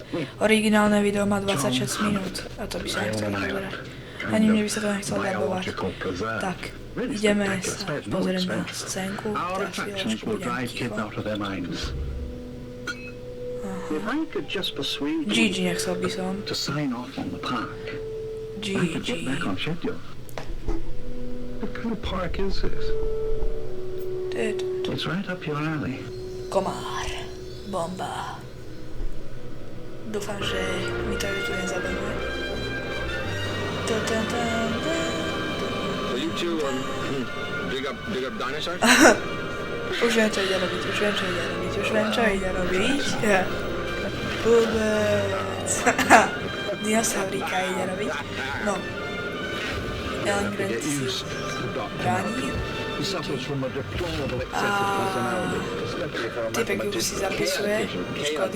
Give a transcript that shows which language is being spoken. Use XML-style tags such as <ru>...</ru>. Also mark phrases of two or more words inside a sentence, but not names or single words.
<sk>Originálne video má 26 minút a to by sa nechcelo pozerať. Ani mne by sa to nechcelo dabovať. Tak, ideme sa pozrieť na scénku, teraz chvíľočku budem ticho. Gigi nechcel by som. Gigi.</sk> <en>What kind of park is this? Dude. It's right up your alley.</en> <sk>Komár. Bomba. Dúfam, že mi to YouTube nezabanuje.</sk> <en>Will you two dig up dinosaurs?</en> <sk>Už viem, čo ide robiť. Vôbec. Dinosauríka ide robiť. No. Ellen Grant si bráni. A typek už si zapisuje škody.</sk>